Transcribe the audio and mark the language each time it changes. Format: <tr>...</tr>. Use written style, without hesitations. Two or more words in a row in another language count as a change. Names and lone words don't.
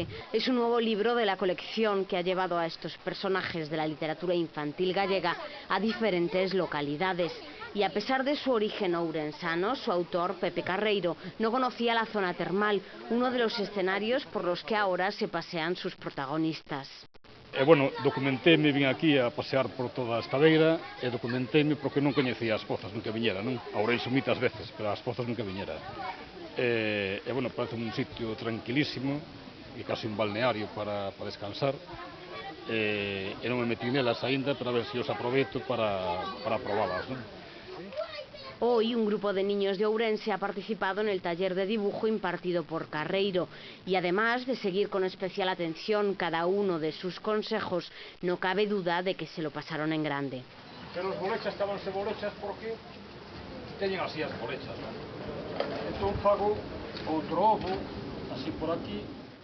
<es>Es un nuevo libro de la colección que ha llevado a estos personajes de la literatura infantil gallega a diferentes localidades. Y a pesar de su origen ourensano, su autor, Pepe Carreiro, no conocía la zona termal, uno de los escenarios por los que ahora se pasean sus protagonistas.</es> <gl>Bueno, documentéme, vin aquí a pasear por toda esta beira e documentéme porque non coñecía as Pozas, nunca viñera, non? A Ourense moitas veces, pero as Pozas nunca viñera. Bueno, parece un sitio tranquilísimo e casi un balneario para descansar. E non me metí nelas aínda para ver se os aproveito para probalas, non?</gl> <es>Hoy un grupo de niños de Ourense ha participado en el taller de dibujo impartido por Carreiro y además de seguir con especial atención cada uno de sus consejos, no cabe duda de que se lo pasaron en grande.</es> <gl>Pero os bolechas chamanse bolechas porque teñen así as bolechas, non? Entón fago outro ovo, así por aquí,</gl>